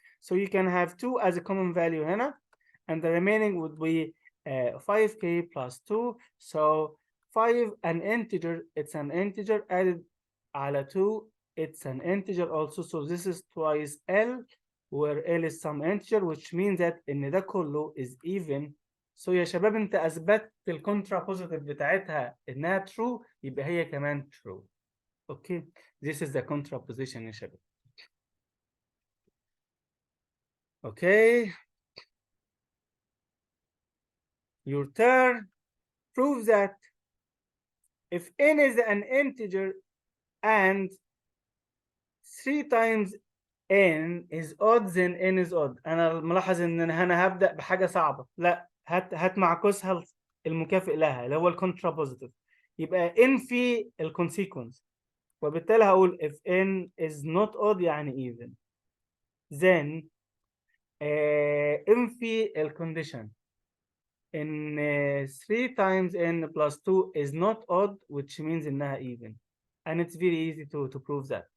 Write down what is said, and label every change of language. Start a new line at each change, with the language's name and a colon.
English: So you can have 2 as a common value هنا and the remaining would be 5k plus 2. So 5 an integer, it's an integer added على 2 it's an integer also. So this is twice L where L is some integer which means that إن ده كله is even.
Arabic: So يا شباب أنت أثبتت الكونترابوزيتيف بتاعتها إنها true، يبقى هي كمان true.
English: Okay, this is the contraposition يا شباب. Okay, your turn. Prove that if n is an integer and 3 times n is odd then n is odd.
Arabic: انا ملاحظ ان انا هبدا بحاجه صعبه. لا، هات معكوسها المكافئ لها اللي هو الكونترابوزيتيف، يبقى n في الكونسيكونس.
English: وبالتالي هقول if n is not odd يعني even then n في الكونديشن ان 3 times n plus 2 is not odd which means انها even and it's very easy to prove that.